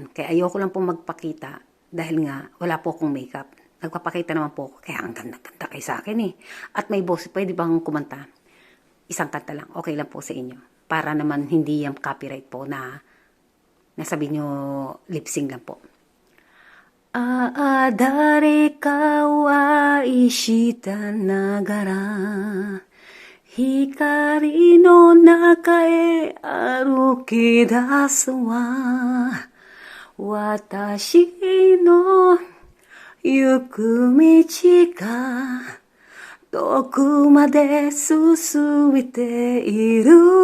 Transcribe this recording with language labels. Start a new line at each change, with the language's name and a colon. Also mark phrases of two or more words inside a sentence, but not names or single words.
Filipino: Kaya ayoko lang po magpakita dahil nga wala po akong makeup. Nagpapakita naman po ako. Kaya ang ganda-ganda kayo sa akin eh. At may boss, pwede bang kumanta? Isang kanta lang. Okay lang po sa inyo. Para naman hindi yung copyright po na nasabi nyo
English: lip sync
Filipino: lang po.
Japanese: 誰かを愛したながら光の中へ歩き出すわ私の行く道がどこまで進めている